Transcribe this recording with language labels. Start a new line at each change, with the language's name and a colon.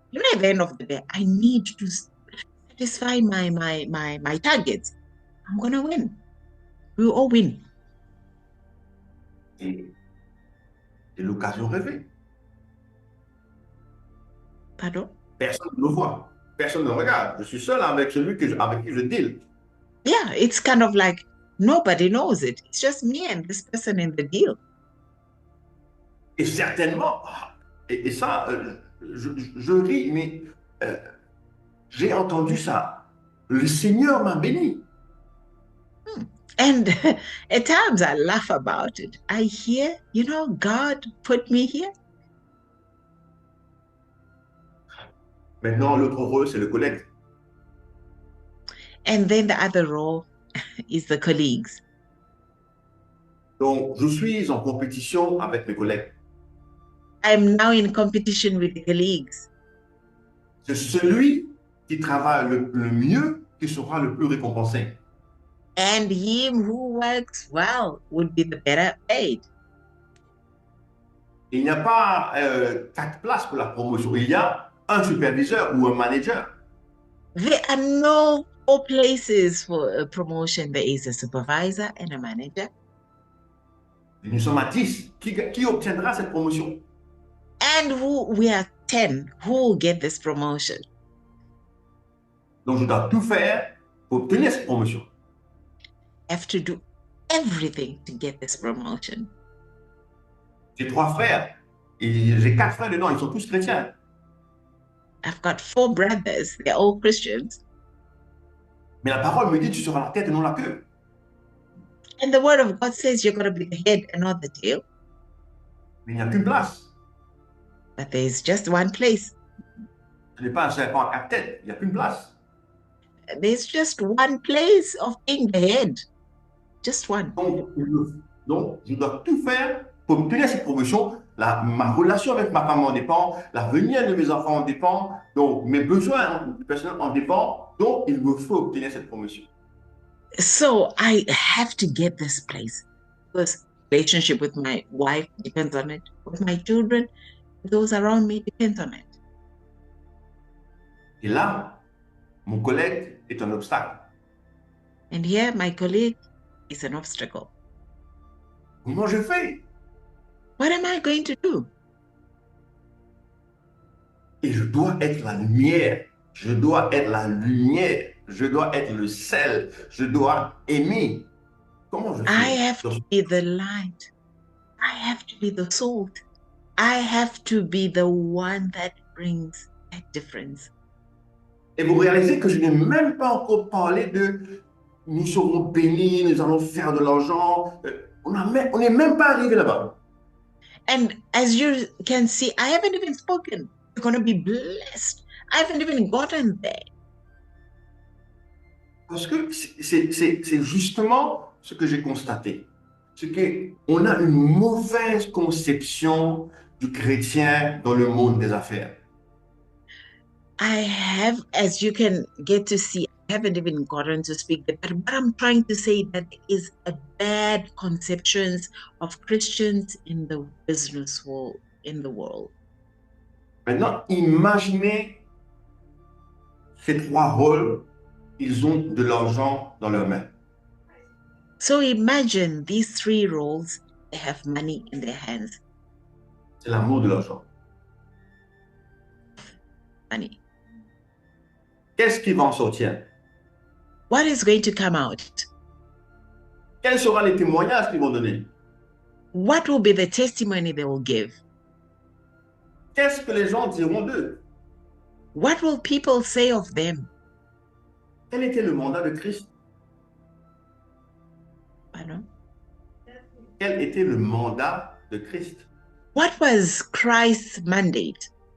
English: You know, at the end of the day, I need to satisfy my targets. I'm going to win. We all win.
French: Et c'est l'occasion rêvée. Pardon? Personne ne me voit. Personne ne me regarde. Je suis seul avec celui avec qui je deal.
English: Yeah, it's kind of like nobody knows it. It's just me and this person in the deal.
French: Et certainement, et ça, je ris, mais j'ai entendu ça. Le Seigneur m'a béni.
English: And at times I laugh about it. I hear, you know, God put me here.
French: Maintenant, l'autre rôle, c'est le collègue.
English: And then the other role is the colleagues.
French: Donc, je suis en compétition avec mes collègues.
English: I'm now in competition with the colleagues.
French: C'est celui qui travaille le mieux qui sera le plus récompensé.
English: And him who works well would be the better paid.
French: Il n'y a pas 4 places pour la promotion. Il y a un superviseur ou un manager.
English: There are no 4 places for a promotion. There is a supervisor and a manager.
French: Nous sommes à 10. Qui obtiendra cette promotion?
English: And we are 10 who will get this promotion.
French: Donc, je dois tout faire pour obtenir cette promotion.
English: Have to do everything to get this promotion.
French: J'ai 3 frères. Et j'ai 4 frères dedans. Ils sont tous chrétiens.
English: I've got 4 brothers. They're all Christians.
French: Mais la parole me dit, tu seras la tête et non la queue.
English: And the word of God says you're going to be the head and not the tail.
French: Mais il n'y a qu'une place.
English: But there's just one place.
French: Ce n'est pas un serpent à 4 têtes. Il n'y a qu'une place.
English: There's just one place of being the head. Just one.
French: Donc, je dois tout faire pour obtenir cette promotion. Ma relation avec ma femme en dépend. L'avenir de mes enfants en dépend. Donc, mes besoins personnels en dépendent. Donc, il me faut obtenir cette promotion.
English: So I have to get this place because relationship with my wife depends on it. With my children, those around me depends on it.
French: Et là, mon collègue est un obstacle.
English: And here, my colleague is an obstacle.
French: Comment je fais?
English: What am I going to do?
French: Et je dois être la lumière. Je dois être la lumière. Je dois être le sel. Je dois aimer. Comment je fais?
English: I have to be the light. I have to be the salt. I have to be the one that brings that difference.
French: Et vous réalisez que je n'ai même pas encore parlé de nous serons bénis, nous allons faire de l'argent. On n'est même pas arrivé là-bas.
English: And as you can see, I haven't even spoken. You're going to be blessed. I haven't even gotten there.
French: Parce que c'est justement ce que j'ai constaté. C'est qu'on a une mauvaise conception du chrétien dans le monde des affaires.
English: I have, as you can get to see, I haven't even gotten to speak there, but what I'm trying to say that there is a bad conceptions of Christians in the business world, in the world.
French: Maintenant, imaginez ces 3 rôles, ils ont de l'argent dans leurs mains.
English: So imagine these 3 roles, they have money in their hands.
French: C'est l'amour de l'argent.
English: Money.
French: Qu'est-ce qui va en sortir?
English: What is going to come out?
French: Quels seront les témoignages qu'ils vont donner?
English: What will be the testimony they will give?
French: Qu'est-ce que les gens diront d'eux?
English: What will people say of them?
French: Quel était le mandat de Christ? Pardon? Quel était le mandat de Christ?
English: What was Christ's mandate?